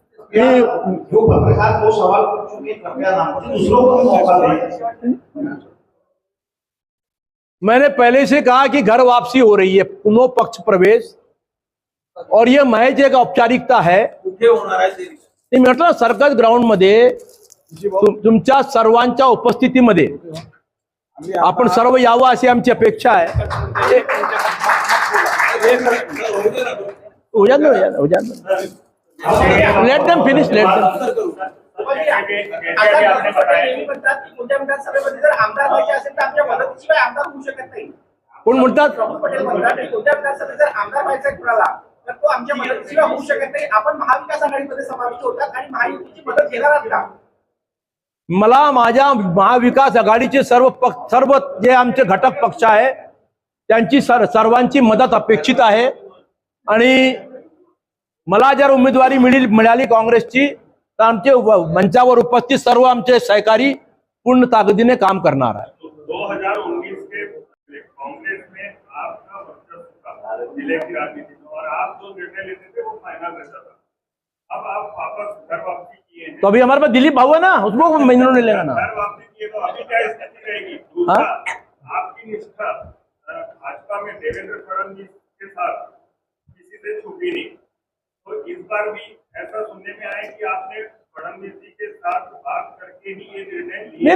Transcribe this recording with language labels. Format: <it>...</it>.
<hi>जो पत्रकार को सवाल पूछ चुके ये कृपया ना करें, दूसरों को भी मौका दें। मैंने पहले से कहा कि घर वापसी हो रही है, पुनः पक्ष प्रवेश, और यह महज एक औपचारिकता है।</hi> <mr>नाही, म्हटलं सर्कस ग्राउंड मध्ये तुमच्या सर्वांच्या उपस्थितीमध्ये आपण सर्व यावं अशी आमची अपेक्षा आहे।</mr> <en>हो जात let them finish, let them.</en> <mr>आपने म्हणतात की कोणत्या विधानसभेमध्ये जर आमदार व्हायचे असेल तर आमच्या मदतीशिवाय आमदार होऊ शकत नाही। कोण म्हणतात? प्रफुल्ल पटेल म्हणतात की कोणत्या विधानसभेत जर आमदार व्हायचा कुणाला तर तो आमच्या मदतीशिवाय होऊ शकत नाही। आपण महाविकास आघाडीमध्ये समाविष्ट होतात आणि महायुतीची मदत घेणार आहात का? मला माझ्या महाविकास आघाडीचे सर्व जे आमचे घटक पक्ष आहे त्यांची सर्वांची मदत अपेक्षित आहे, आणि मला जर उमेदवारी मिळाली काँग्रेसची तर आमचे मंचावर उपस्थित सर्व आमचे सहकारी पूर्ण ताकदीने काम करणार आहे।</mr> <hi>2019 के कांग्रेस में आपका वर्चस्व था जिले की राजनीति में, और आप जो निर्णय लेते थे वो फाइनल रहता था। अब आप वापस घर वापसी किए हैं, तो अभी हमारे पास दिलीप भाऊ है ना, उसको महीनों नहीं लेगा ना। घर वापसी किए तो अभी क्या स्थिति रहेगी? दूसरा, आपकी निष्ठा भाजपा में देवेंद्र फडणवीस के साथ किसी से छुपी नहीं, तो इस बार भी ऐसा सुनने में आया कि आपने फडणवीस जी के साथ बात करके ही ये निर्णय लिया।</hi>